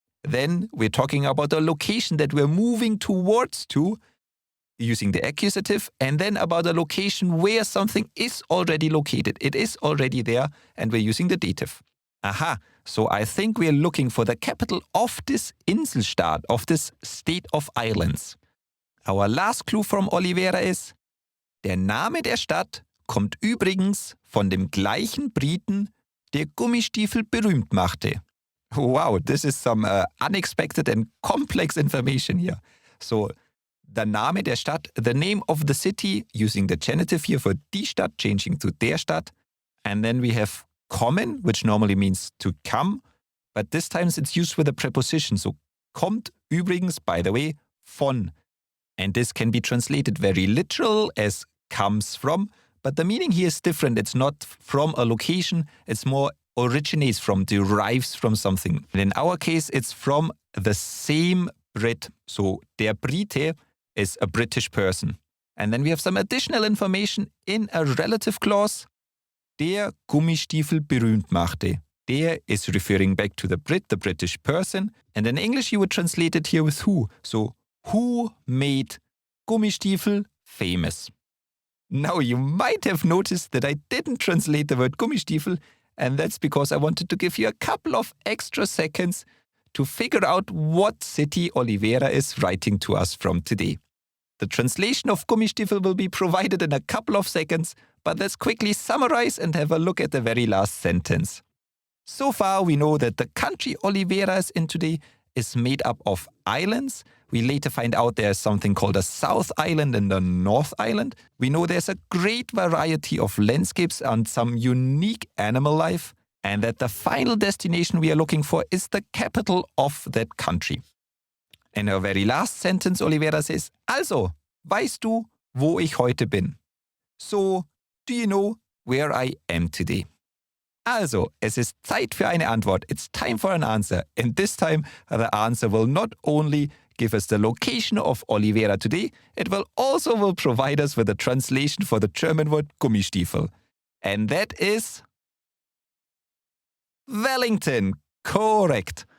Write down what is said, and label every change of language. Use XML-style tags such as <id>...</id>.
<en>Then we're talking about a location that we're moving towards to, using the accusative, and then about a location where something is already located. It is already there, and we're using the dative. Aha, so I think we're looking for the capital of this Inselstaat, of this state of islands. Our last clue from Olivera is,</en> <de>der Name der Stadt kommt übrigens von dem gleichen Briten, der Gummistiefel berühmt machte.</de> <en>Wow, this is some unexpected and complex information here. So,</en> <de>der Name der Stadt,</de> <en>the name of the city, using the genitive here for</en> <de>die Stadt,</de> <en>changing to</en> <de>der Stadt.</de> <en>And then we have kommen, which normally means to come, but this time it's used with a preposition. So,</en> <de>kommt übrigens,</de> <en>by the way, von. And this can be translated very literal as comes from, but the meaning here is different. It's not from a location, it's more originates from, derives from something. And in our case, it's from the same Brit. So, der Brite is a British person. And then we have some additional information in a relative clause.</en> <de>Der Gummistiefel berühmt machte.</de> <en>Der is referring back to the Brit, the British person. And in English, you would translate it here with who. So, who made Gummistiefel famous? Now, you might have noticed that I didn't translate the word Gummistiefel, and that's because I wanted to give you a couple of extra seconds to figure out what city Olivera is writing to us from today. The translation of Gummistiefel will be provided in a couple of seconds, but let's quickly summarize and have a look at the very last sentence. So far, we know that the country Olivera is in today is made up of islands. We later find out there's something called a South Island and a North Island. We know there's a great variety of landscapes and some unique animal life, and that the final destination we are looking for is the capital of that country. In her very last sentence, Olivera says,</en> <de>also, weißt du, wo ich heute bin?</de> <en>So, do you know where I am today?</en> <de>Also, es ist Zeit für eine Antwort.</de> <en>It's time for an answer. And this time, the answer will not only give us the location of Olivera today, it will also provide us with a translation for the German word Gummistiefel. And that is Wellington. Correct.</en>